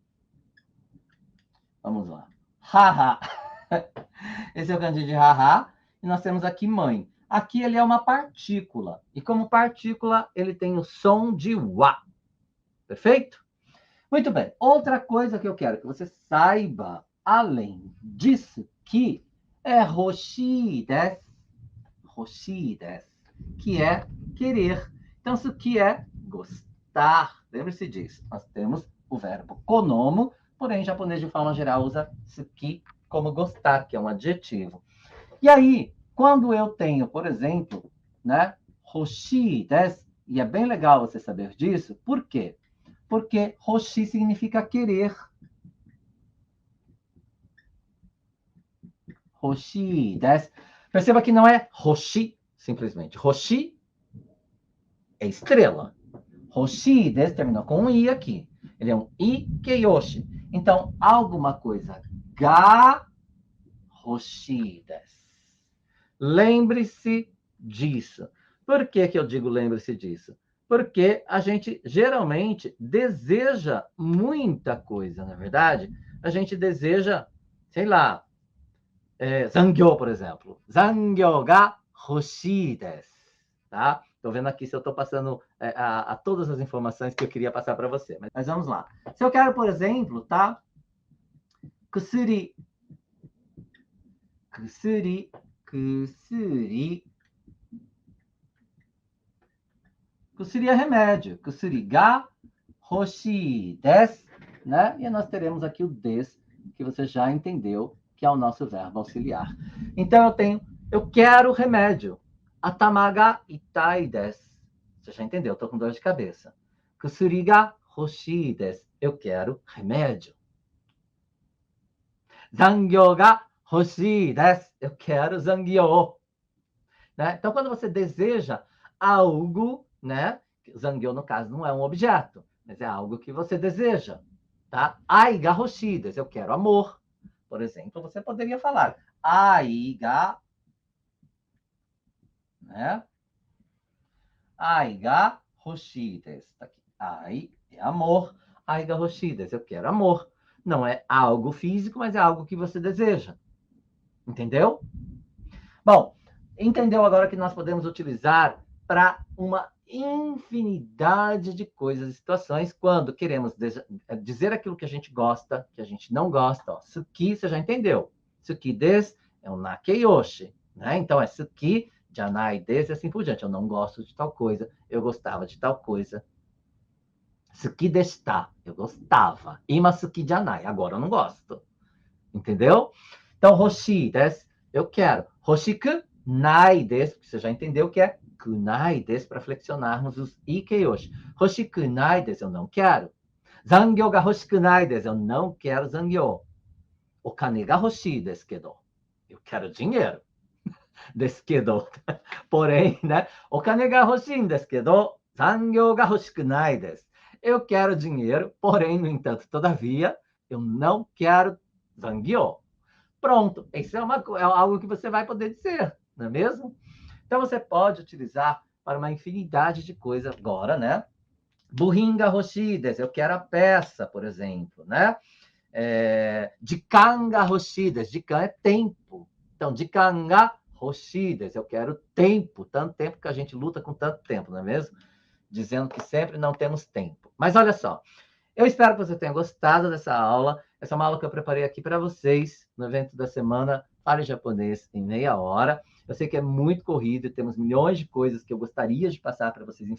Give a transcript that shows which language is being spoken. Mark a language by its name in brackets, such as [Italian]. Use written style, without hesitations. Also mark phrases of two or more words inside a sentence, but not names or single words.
[Portuguese] Vamos lá. Haha. Esse é o kanji de haha. E nós temos aqui mãe. Aqui ele é uma partícula. E como partícula, ele tem o som de wa. Perfeito? Muito bem. Outra coisa que eu quero que você saiba, além disso, que é [Japanese] hoshi desu. Hoshi desu. [Portuguese] Que é querer. Então, isso que é gostar. Lembre-se disso. Nós temos o verbo konomu, porém, em japonês, de forma geral, usa suki como gostar, que é um adjetivo. E aí, quando eu tenho, por exemplo, né, [Japanese] hoshi desu, [Portuguese] e é bem legal você saber disso, por quê? Porque hoshi significa querer. [Japanese] Hoshi desu. [Portuguese] Perceba que não é hoshi, simplesmente. Hoshi é estrela. [Japanese] Hoshii desu [Portuguese] terminou com um i aqui. Ele é um ikeyoshi. Então, alguma coisa [Japanese] ga hoshii desu. [Portuguese] Lembre-se disso. Por que eu digo lembre-se disso? Porque a gente geralmente deseja muita coisa, na verdade. A gente deseja, sei lá, zangyo, por exemplo. [Japanese] Zangyo ga hoshii desu. [Portuguese] Tá? Estou vendo aqui se eu estou passando a todas as informações que eu queria passar para você. Mas vamos lá. Se eu quero, por exemplo, tá? [Japanese] Kusuri. Kusuri. [Portuguese] Kusuri. Kusuri é remédio. [Japanese] Kusuri ga hoshii desu. [Portuguese] Né? E nós teremos aqui o des, que você já entendeu, que é o nosso verbo auxiliar. Então eu quero remédio. [Japanese] Atama ga itai desu. [Portuguese] Você já entendeu, estou com dor de cabeça. [Japanese] Kusuri ga hoshii desu. [Portuguese] Eu quero remédio. [Japanese] Zangyo ga hoshii desu. [Portuguese] Eu quero zangyo. Né? Então, quando você deseja algo, né? Zangyo, no caso, não é um objeto, mas é algo que você deseja. Tá? [Japanese] Ai ga hoshii desu. [Portuguese] Eu quero amor. Por exemplo, você poderia falar [Japanese] ai ga, [Portuguese] né? [Japanese] Ai ga hoshii desu. [Portuguese] Tá aqui. Ai é amor. [Japanese] Ai ga hoshii desu. [Portuguese] Eu quero amor. Não é algo físico, mas é algo que você deseja. Entendeu? Bom, entendeu agora que nós podemos utilizar para uma infinidade de coisas e situações quando queremos dizer aquilo que a gente gosta, que a gente não gosta. Ó, suki, você já entendeu. [Japanese] Suki desu [Portuguese] é um nakeyoshi, né? Então é suki, [Japanese] janai desu [Portuguese] e assim por diante. Eu não gosto de tal coisa, eu gostava de tal coisa. [Japanese] Suki deshita, [Portuguese] eu gostava. [Japanese] Ima suki janai, [Portuguese] agora eu não gosto. Entendeu? Então, [Japanese] hoshii desu, [Portuguese] eu quero. [Japanese] Hoshiku nai desu, [Portuguese] você já entendeu que é [Japanese] kunai desu, [Portuguese] para flexionarmos os ikeyoshi. [Japanese] Hoshiku nai desu, [Portuguese] eu não quero. [Japanese] Zangyo ga hoshiku nai desu, [Portuguese] eu não quero zangyo. [Japanese] Okane ga hoshii desu kedo, [Portuguese] eu quero dinheiro. [Japanese] Desu kedo. [Portuguese] Porém, né? [Japanese] Okane ga hoshii desu kedo, zangyo ga hoshiku nai desu. [Portuguese] Eu quero dinheiro, porém, no entanto, todavia, eu não quero zangyo. Pronto, isso é algo que você vai poder dizer, não é mesmo? Então, você pode utilizar para uma infinidade de coisas agora, né? [Japanese] Burin ga hoshii desu, [Portuguese] eu quero a peça, por exemplo, né? [Japanese] Jikan ga hoshii desu, [Portuguese] jikan é tempo. Então, [Japanese] jikan ga hoshii desu, [Portuguese] eu quero tempo, tanto tempo que a gente luta com tanto tempo, não é mesmo? Dizendo que sempre não temos tempo. Mas olha só, eu espero que você tenha gostado dessa aula. Essa é uma aula que eu preparei aqui para vocês no evento da semana Fale Japonês em Meia Hora. Eu sei que é muito corrido e temos milhões de coisas que eu gostaria de passar para vocês.